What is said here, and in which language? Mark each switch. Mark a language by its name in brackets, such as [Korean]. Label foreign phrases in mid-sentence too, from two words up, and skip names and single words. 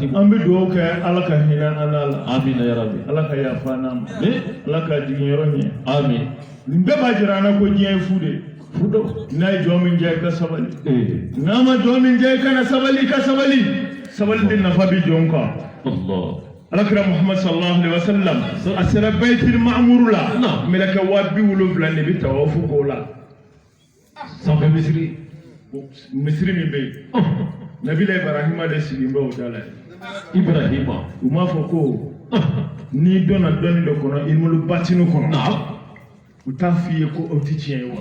[Bambara] an bɛ dugawu kɛ Ala ka hinɛ an na [Arabic] آمين يا ربي [Bambara] Ala ka yafa an ma Ala ka jigin yɔrɔ ɲɛ amin nin bɛɛ b'a jira an na ko diɲɛ ye fu de n'a ye jɔn min jɛ i ka sabali n'a ma jɔn min jɛ i kana sabali i ka sabali de nafa bɛ jɔn kan Alakira Muhammad [Arabic] صلى الله عليه وسلم [Bambara] a sera Baitul Ma'mur la mɛlɛkɛ 70,000 de bɛ tawafu k'o la sanfɛ misiri min bɛ yen Nabila Ibrahima de sigilen bɛ o da la Ibrahima u m'a fɔ ko n'i dɔnna dɔnni dɔ kɔnɔ [Arabic] علم الباطن [Bambara] kɔnɔ u t'a f'i ye ko o tɛ tiɲɛ ye wa